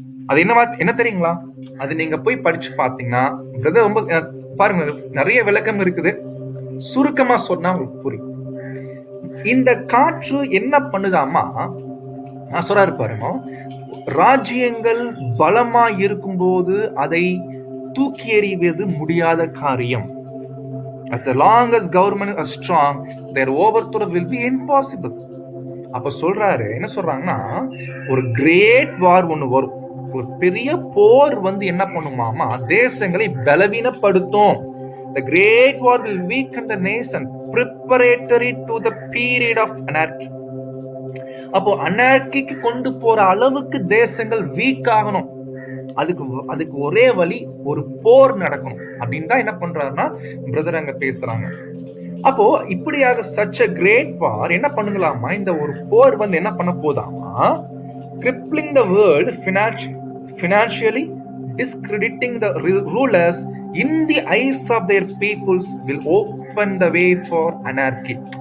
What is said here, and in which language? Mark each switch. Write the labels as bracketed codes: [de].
[ta] அது என்ன தெரியுங்களா? அது நீங்க போய் படிச்சு பாத்தீங்கன்னா பிரதர் ரொம்ப பாருங்க, நிறைய விளக்கம் இருக்குது. சுருக்கமா சொன்னா உங்களுக்கு புரியும். இந்த காற்று என்ன பண்ணுதாமா, நான் சொல்றாரு பாருங்க, ராஜ்யங்கள் பலமா இருக்கும்போது அதை தூக்கி எறிவது முடியாத காரியம். [en] As long as government is strong, their overthrow will be impossible. [ta] அப்ப சொல்றாரு, என்ன சொல்றாங்கன்னா, ஒரு கிரேட் வார் ஒண்ணு வரும், ஒரு பெரிய போர் என்ன பண்ணுமாமா, தேசங்களை பலவீனப்படுத்தும். [en] The great war will weaken the nation preparatory to the period of anarchy. [ta] அப்போ அனார்கிக்கு கொண்டு போற அளவுக்கு தேசங்கள் வீக் ஆகணும். அதுக்கு ஒரே வழி, ஒரு போர் நடக்கணும் அப்படின்னு தான் என்ன பண்றாருன்னா பிரதர் அங்க பேசுறாங்க. அப்போ இப்படியாக [en] such a great war [ta] என்ன பண்ணுங்களாமா, இந்த ஒரு போர் என்ன பண்ண போதாமா, [en] crippling the world financially, discrediting the rulers in the eyes of their peoples, will open the way for anarchy.